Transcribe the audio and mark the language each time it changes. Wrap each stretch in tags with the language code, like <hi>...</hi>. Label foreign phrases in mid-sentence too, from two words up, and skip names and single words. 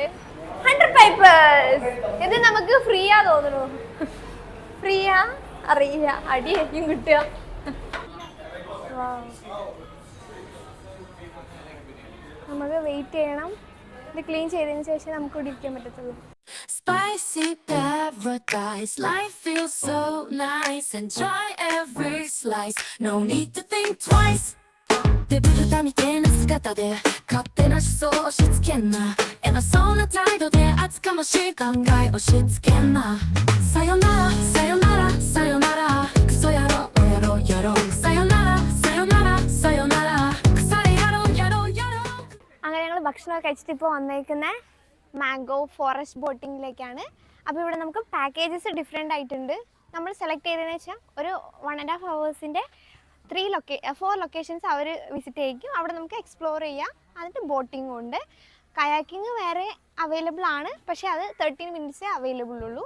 <ml>100 പേപ്പേഴ്സ്. ഇത് നമുക്ക് ഫ്രീയാ തോന്നുന്നു. ഫ്രീയാ അറിയില്ല, അടിയായിരിക്കും കിട്ടുക. നമുക്ക് വെയിറ്റ് ചെയ്യണം. ഇത് ക്ലീൻ ചെയ്തതിന് ശേഷം നമുക്ക് ഇവിടെ ഇരിക്കാൻ പറ്റത്തുള്ളൂ.</ml> <en>Spicy paradise, life feels so nice. Enjoy every slice, no need to think twice.</en> <ja>で豚みてえな姿で勝手な思想押し付けんな。偉そうな態度で厚かましい考え押し付けんな。さよならさよならさよならクソ野郎やろうやろうさよならさよならさよなら腐れやろうやろうやろう。</ja> <ml>അങ്ങനെ ഞങ്ങൾ ഭക്ഷണമൊക്കെ കഴിച്ചിട്ട് ഇപ്പോൾ വന്നേക്കുന്നത്</ml> <en>mango forest</en> <ml>ബോട്ടിങ്ങിലേക്കാണ്. അപ്പോൾ ഇവിടെ നമുക്ക്</ml> <en>packages different</en> <ml>ആയിട്ടുണ്ട്. നമ്മൾ സെലക്ട് ചെയ്തതെന്ന് വെച്ചാൽ ഒരു 1.5 hours 4 ലൊക്കേഷൻസ് അവർ വിസിറ്റ് ചെയ്യിക്കും. അവിടെ നമുക്ക് എക്സ്പ്ലോർ ചെയ്യാം. എന്നിട്ട് ബോട്ടിങ്ങും ഉണ്ട്. കയാക്കിങ് വേറെ അവൈലബിൾ ആണ്, പക്ഷേ അത് 13 minutes അവൈലബിൾ ഉള്ളൂ.</ml>